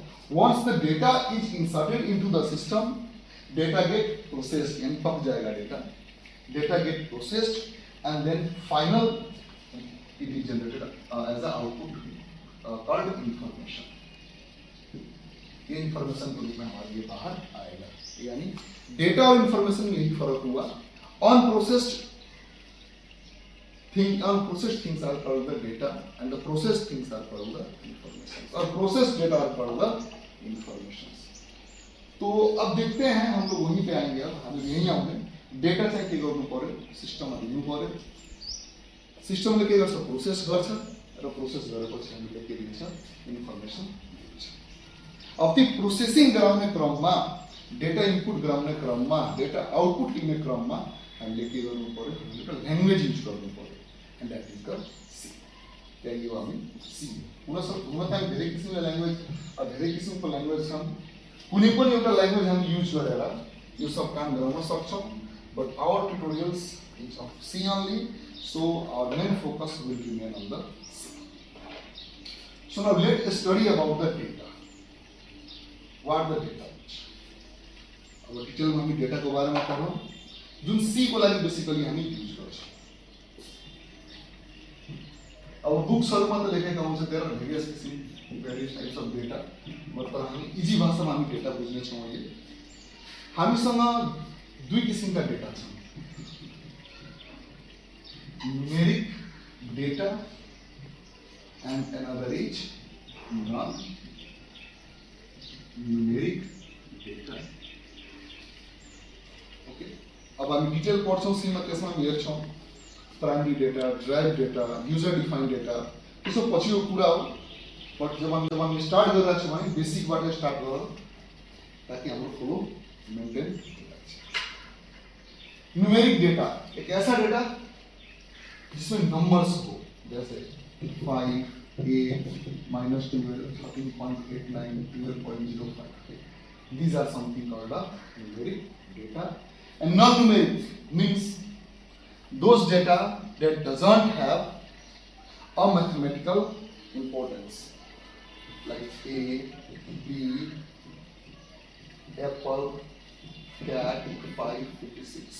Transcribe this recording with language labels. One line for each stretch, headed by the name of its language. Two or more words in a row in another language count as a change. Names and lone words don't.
English: once the data is inserted into the system, data get processed,
Hindi: यानी पक जाएगा
English: data get processed and then final it is generated as a output called information.
Hindi: ये इंफॉर्मेशन के रूप में हमारे लिए बाहर आएगा। यानी डेटा और इंफॉर्मेशन में यही फर्क हुआ।
English: अनप्रोसेस्ड things are called the data and the processed things are called the information, or processed data are called the informations.
Hindi: तो अब देखते हैं, हम लोग वहीं पे आएंगे।
Nepali: अब हम यहीं आउने डेटा चाहिँ के गर्नु पर्यो, सिस्टममा दिनु पर्यो। सिस्टमले के गर्छ, प्रोसेस गर्छ र प्रोसेस गरेपछि हामीले के दिन्छ, इन्फर्मेसन दिन्छ। अब त्यो प्रोसेसिङ गराउने क्रममा, डेटा इनपुट गराउने क्रममा, डेटा आउटपुट दिने क्रममा हामीले के गर्नु पर्यो, एउटा ल्याङ्ग्वेज युज गर्नु पर्यो,
English: and that is the C.
Nepali: त्यही हो हामी सी। हुन त धेरै किसिमको ल्याङ्ग्वेज, धेरै किसिमको ल्याङ्ग्वेज छन्। कुनै पनि एउटा ल्याङ्ग्वेज हामी युज गरेर यो सब काम गराउन सक्छौँ,
English: but our tutorials is of C only, so our main focus will remain on the C. So now let's study about the data. What the data is?
Hindi: अब डिटेल में
Nepali: हामी डेटा को बारे में पढौं, जुन सी को लागि बेसिकली हामी युज गर्छौं। अब बुक्सहरुमा त लेखेका हुन्छ
English: there are various types of data,
Nepali: मतलब हामी इजी भाषामा हामी डेटा बुझ्ने छौं। अहिले हामीसँग दुई किसिमका डेटा छन्,
English: numeric data and another is non-numeric data. Okay.
Hindi: अब हम
Nepali: डिटेल पढ्छौं सीमा त्यसमा हामी हेर्छौं
English: primary data, drive data, user defined data,
Nepali: त्यो सब पछिको कुरा हो। बट
Hindi: जब हम
Nepali: स्टार्ट गरिरहेको छौं भने बेसिकबाट स्टार्ट गरौँ ताकि हाम्रो फ्लो मेन्टेन हुन्छ।
Hindi: न्यूमेरिक डेटा एक ऐसा डेटा जिसमें नंबर्स हो, जैसे 5, 8, -12, 13.89, 12.05.
English: These are something called a numeric data. And non-numeric means those data that doesn't have a mathematical importance, like A, B, apple, cat, 5, 56.